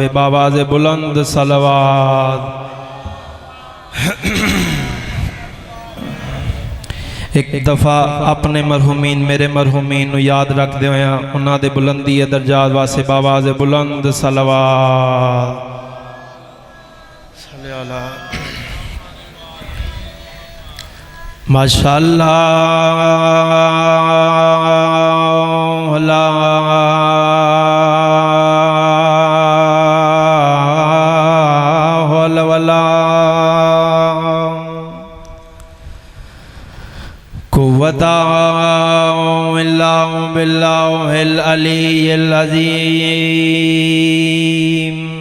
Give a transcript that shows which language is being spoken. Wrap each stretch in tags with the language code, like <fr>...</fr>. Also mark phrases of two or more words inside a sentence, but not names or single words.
<ur>باآواز بلند صلوات.</ur> <pa>ایک دفعہ اپنے مرحومین میرے مرحومین نوں یاد رکھدے ہویا اونہاں دے بلندی درجات واسطے باآواز بلند صلوات.</pa> <ar>ما شاء الله لا حول ولا قوة إلا بالله العلي العظيم.</ar>